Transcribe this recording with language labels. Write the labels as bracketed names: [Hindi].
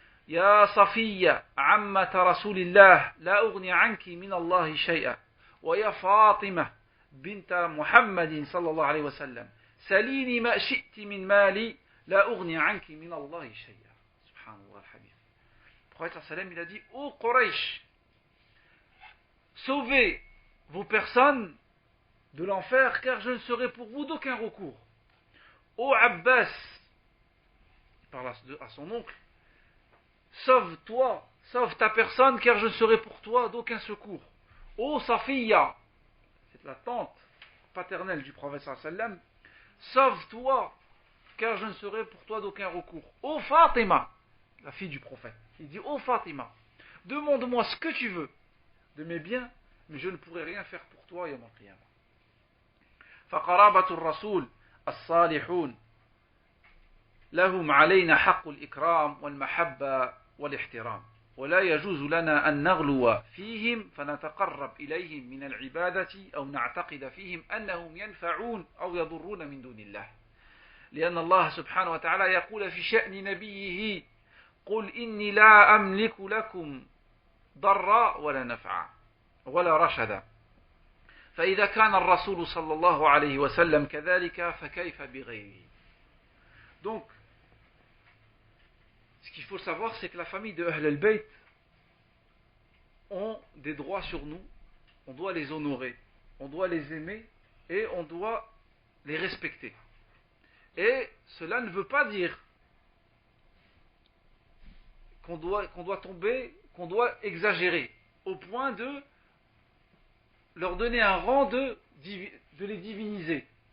[Arabic] يا صفية عمة رسول الله لا أغني عنك من الله شيئا ويا فاطمة بنت محمد صلى الله عليه وسلم سليني ما شئت من مالي لا أغني عنك من الله شيئا. سبحان الله الحبيب. [French] Le prophète sallam il a dit ô Quraysh, sauvez vos personnes de l'enfer car je ne serai pour vous d'aucun recours. Ô Abbas, il parle à son oncle, sauve-toi, sauve ta personne, car je ne serai pour toi d'aucun secours. Ô Safiya, c'est la tante paternelle du prophète sallam, sauve-toi, car je ne serai pour toi d'aucun recours. Ô Fatima, la fille du prophète, il dit, ô Fatima, demande-moi ce que tu veux de mes biens, mais je ne pourrai rien faire pour toi yawm al-qiyamah. [Arabic] فقرابة الرسول الصالحون لهم علينا حق الإكرام والمحبة والاحترام ولا يجوز لنا أن نغلو فيهم فنتقرب إليهم من العبادة أو نعتقد فيهم أنهم ينفعون أو يضرون من دون الله لأن الله سبحانه وتعالى يقول في شأن نبيه قل إني لا أملك لكم ضرا ولا نفعا ولا رشدا فإذا كان الرسول صلى الله عليه وسلم كذلك فكيف بغيره. [French] Donc ce qu'il faut savoir, c'est que la famille de Ahl al-Bayt ont des droits sur nous, on doit les honorer, on doit les aimer et on doit les respecter. Et cela ne veut pas dire qu'on doit tomber, qu'on doit exagérer, au point de leur donner un rang de les diviniser.